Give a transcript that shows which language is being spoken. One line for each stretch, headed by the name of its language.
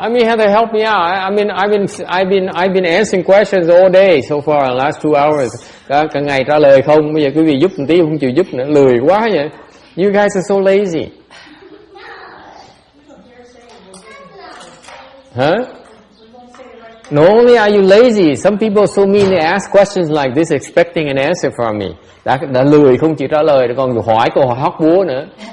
English: I mean, have to help me out. I mean, I've been answering questions all day so far, the last 2 hours.
Vietnamese: Cả ngày trả lời không. Bây giờ quý vị giúp một tí không chịu giúp nữa, lười quá vậy.
English: You guys are so lazy. Huh? Not only are you lazy, some people so mean they ask questions like this expecting an answer from me.
Vietnamese: Đã lười không chịu trả lời, còn hỏi câu hỏi hóc búa nữa.